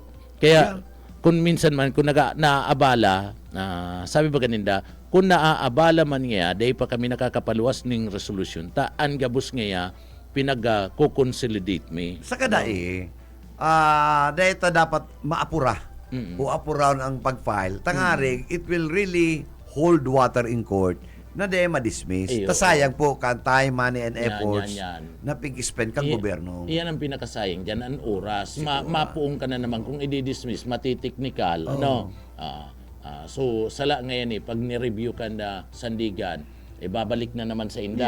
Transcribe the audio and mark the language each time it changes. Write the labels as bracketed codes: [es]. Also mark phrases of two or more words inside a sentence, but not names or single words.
[bik] kaya kung minsan man kung naaabala, sabi ba ganinda, kung naaabala man nga, dahil pa kami nakakapaluwas ng resolution, taan gabos nga pinag-co-consolidate me. Sa kadai, dahil ta dapat maapura o apuraon ang pag-file. Tangarig, [en] it will really hold water in court na di ma-dismiss. [bik] Iyo. Sayang po kan [en] time, money, and [bik] Yan, efforts yan. na pig-spend kang gobyerno. Iyan ang pinakasayang dyan, ang oras. Mapuong ka na naman kung i-dismiss, matiteknikal. So, sala ngayon pag ni-review ka na sandigan, babalik na naman sa inda.